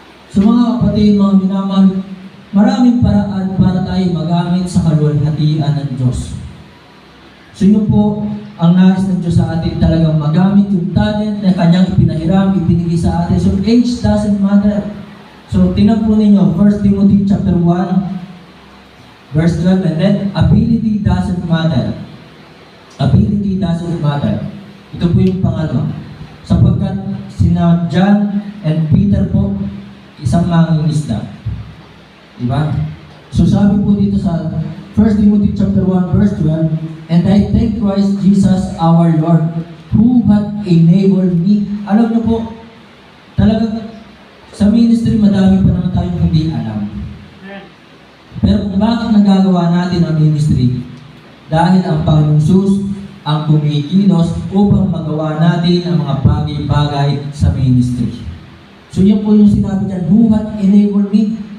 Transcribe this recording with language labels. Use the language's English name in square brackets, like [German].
[Filipino] So mga kapatid, mga minamahal, maraming paraan para tayo magamit sa kalwalhatian ng Diyos. So yun po, ang nais ng Diyos sa atin talagang magamit yung talent na kanyang ipinahiram, ibinigay sa atin. [English] So age doesn't matter. So [Filipino] tingnan po ninyo, [English] 1 Timothy chapter 1, verse 12, and then ability doesn't matter. Ability doesn't matter. [Filipino] Ito po yung pangalo. Sapagkat sina John and Peter po, isang mangingisda. Diba? [English] So [Filipino] sabi po dito sa [English] 1 Timothy chapter 1 verse 12, and I thank Christ Jesus our Lord, who had enabled me. [Filipino] Alam niyo po, talagang sa ministry madami pa naman tayong hindi alam. Pero kung bakit nagagawa natin ang ministry, dahil ang Panginoon Jesus ang kumikilos upang magawa natin ang mga bagay-bagay sa ministry. So yun po yung sinabi niya, [English] who had enabled me?